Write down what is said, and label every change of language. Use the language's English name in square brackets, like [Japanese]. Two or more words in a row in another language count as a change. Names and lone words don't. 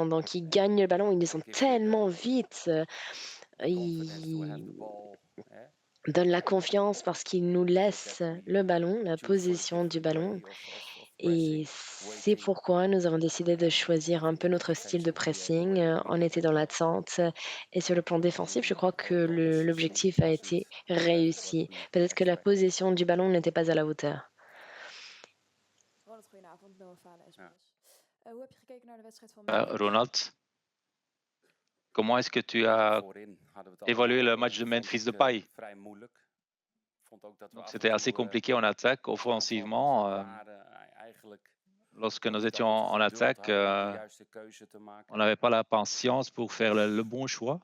[French] Donc, ils gagnent le ballon, ils sont tellement vite. Ils donnent la confiance parce qu'ils nous laissent le ballon, la position du ballon. Et c'est pourquoi nous avons décidé de choisir un peu notre style de pressing. On était dans l'attente et sur le plan défensif, je crois que l'objectif a été réussi. Peut-être que la position du ballon n'était pas à la hauteur. [Dutch] Ronald, goedenavond. Noah Falen, SBS. Hoe heb je gekeken naar de wedstrijd van Ronald, [French] comment est-ce que tu as évalué le match de Memphis Depay? Donc, c'était assez compliqué en attaque, offensivement. Lorsque nous étions en attaque, on n'avait pas la patience pour faire le bon choix.